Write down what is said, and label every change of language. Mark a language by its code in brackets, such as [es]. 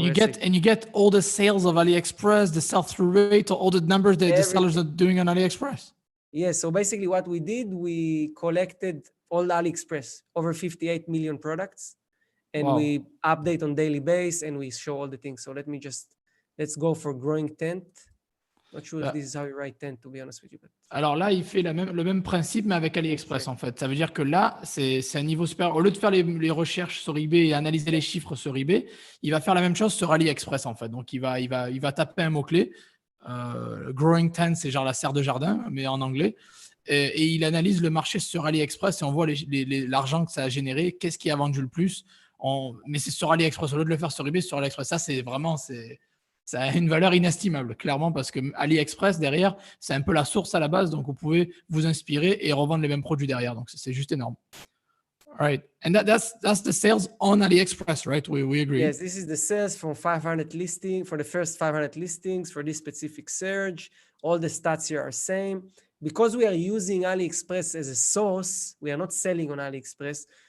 [en] and you get all the sales of AliExpress, the sell-through rate, all the numbers that the sellers are doing on AliExpress. Yeah. So basically, what we did, we collected all the AliExpress, over 58 million products, and we update on daily basis, and we show all the things. So let's go for growing tent. Not sure if this is how you write tent, to be honest with you. But... [fr] Alors là, il fait le même principe, mais avec AliExpress, en fait. Ça veut dire que là, c'est un niveau supérieur. Au lieu de faire les recherches sur eBay et analyser les chiffres sur eBay, il va faire la même chose sur AliExpress, en fait. Donc, il va taper un mot-clé. Growing tent, c'est genre la serre de jardin, mais en anglais. Et il analyse le marché sur AliExpress et on voit l'argent que ça a généré, qu'est-ce qui a vendu le plus. Mais c'est sur AliExpress, au lieu de le faire sur eBay, sur AliExpress. Ça, c'est vraiment... Ça a une valeur inestimable, clairement, parce que AliExpress, derrière, c'est un peu la source à la base, donc vous pouvez vous inspirer et revendre les mêmes produits derrière. Donc, c'est juste énorme. [en] All right. And that's the sales on AliExpress, right? We agree. Yes, this is the sales from 500 listings, for the first 500 listings for this specific search. All the stats here are same. Because we are using AliExpress as a source, we are not selling on AliExpress.